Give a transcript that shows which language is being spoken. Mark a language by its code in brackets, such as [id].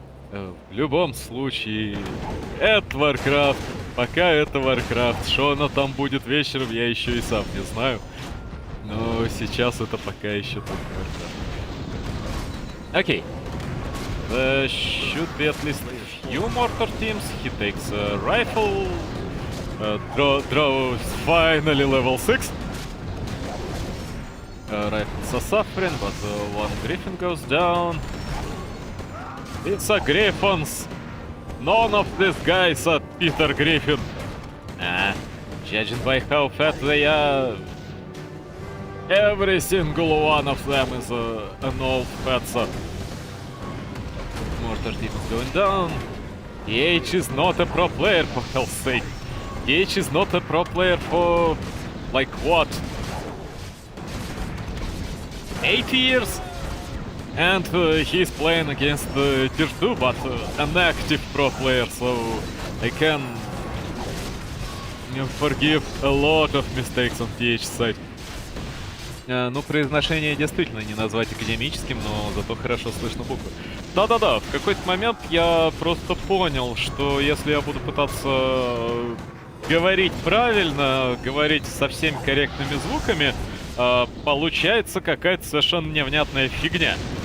[ru] В любом случае, это Warcraft. Пока это Warcraft. Что оно там будет вечером, я еще и сам не знаю. Но сейчас это пока еще только Warcraft. Окей. [en] There should be at least a few mortar teams. He takes a rifle. Draw is finally level 6. Rifles are suffering, but one griffin goes down. It's a Griffins! None of these guys are Peter Griffin! Judging by how fat they are, every single one of them is an old fatso. Mortar team is going down. TH is not a pro player, for hell's sake. TH is not a pro player for, like, what? 8 years? And he's playing against Tier 2, but an active pro player, so I can forgive a lot of mistakes on TH side. [ru] Ну, произношение действительно не назвать академическим, но зато хорошо слышно буквы. Да-да-да, в какой-то момент я просто понял, что если я буду пытаться говорить правильно, говорить со всеми корректными звуками, получается какая-то совершенно невнятная фигня.